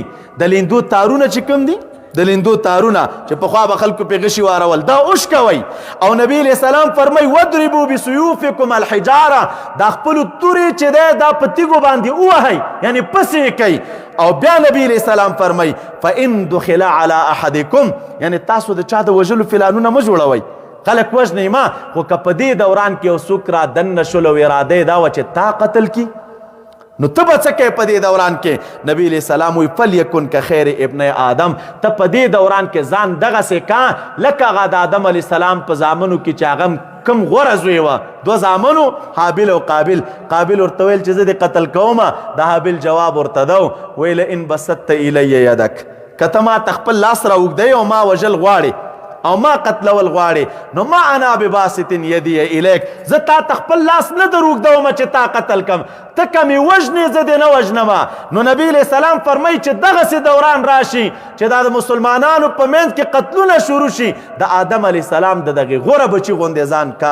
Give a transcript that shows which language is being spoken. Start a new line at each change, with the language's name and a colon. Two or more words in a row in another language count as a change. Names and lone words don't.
Pashto: د لیندو تارونه چې کوم دي، د لیندو تارونه چې پخوا به خلکو پې غشي وارول، دا اوش کوئ. او نبی
Arabic: علیہ السلام
Pashto: فرمای
Arabic: وضربوا بسیوفکم الحجاره.
Pashto: دا خپلو تورې چې دی دا په تیږو باندې ووهئ، یعنې پسې کوئ. او بیا نبی
Arabic: علیہ السلام
Pashto: فرمای
Arabic: فإن دخل على احدکم،
Pashto: یعنی تاسو د چا د وژلو پلانونه مه جوړوئ. خلک وژنئ ما، خو که په دې دوران کې یو څوک را دننه شول او اراده یې دا وه چې تا قتل کي نو ته به څه کوې په دې دوران کې؟ نبی
Arabic: علیہ السلام
Pashto: وایي
Arabic: فلیکن که خیر ابن آدم.
Pashto: ته په دې دوران کې ځان دغسې کا لکه هغه د آدم
Arabic: علیہ السلام
Pashto: په زامنو کې چې هغه کم غوره زوی وه، دوه زامنو حابل او قابل. قابل ورته ویل چې زه دې قتل کومه، د حابل جواب ورته ده ویل
Arabic: ان بسطت الی یدک،
Pashto: که ته ما ته خپل لاس را اوږدوې او ما وژل غواړې او ما قتلول غواړې نو ما
Arabic: انا بباسط یدی الیک،
Pashto: زه تا ته خپل لاس نه در اوږدومه چې تا قتل کم، ته که مې وژنې زه دې نه وژنمه. نو نبی
Arabic: علیہ السلام
Pashto: فرمایي چې دغسې دوران راشي چې دا د مسلمانانو په منځ کې قتلونه شروع شي، د آدم
Arabic: علیہ السلام
Pashto: د دغې غوره بچي غوندې ځان کا.